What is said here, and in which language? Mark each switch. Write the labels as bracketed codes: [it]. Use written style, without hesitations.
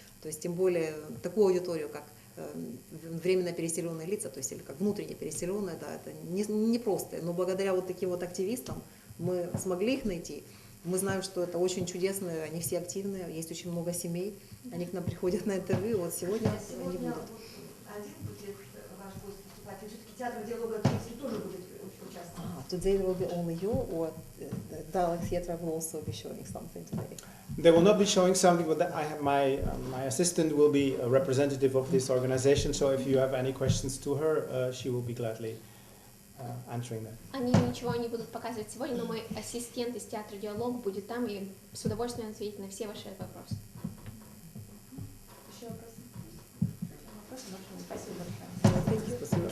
[ru] То есть тем более такую аудиторию, как временно переселенные лица, то есть или как внутренне переселенные, да, это непросто. Но благодаря вот таким вот активистам мы смогли их найти. Мы знаем, что это очень чудесные, они все активные, есть очень много семей, они к нам приходят на интервью, вот сегодня они Сегодня будут. вот один будет ваш гость выступать, и все-таки театр диалога Тульский тоже будет участвовать. [en] Today there will be only you, or the Dialogue Theatre will also be showing something today? They will not be showing something, but I have my assistant will be a representative of this organization. So if you have any questions to her, she will be gladly answering them. [ru] Они ничего не будут показывать сегодня, но мой ассистент из театра «Диалог» будет там и с удовольствием ответит на все ваши вопросы. Еще вопросы? Спасибо большое.